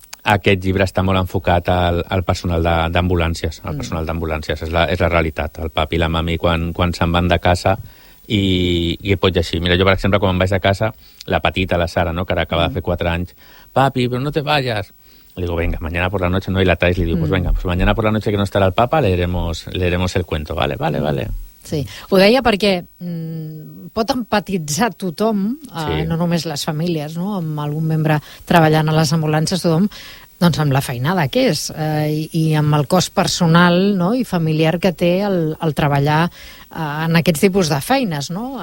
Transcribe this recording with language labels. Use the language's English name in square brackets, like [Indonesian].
[Catalan] Aquest llibre està molt enfocat al personal d'ambulàncies, al personal d'ambulàncies, és la realitat, el papi i la mami quan se'n van de casa i pot llegir. Mira, jo, per exemple, quan vaig a casa, la petita, la Sara, no, que ara acaba de fer 4 anys, papi, però [Spanish] no te vayas. Le digo, venga, mañana por la noche, ¿no? Y la traes, le digo, pues venga, pues mañana por la noche que no estará el Papa, leeremos el cuento, ¿vale? Vale, vale. [Catalan] Sí, ho deia perquè pot empatitzar tothom, sí. No només les famílies, no? Amb algun membre treballant a les ambulàncies, tothom, doncs amb la feinada que és i amb el cost personal, no? I familiar que té el treballar en aquests tipus de feines, no?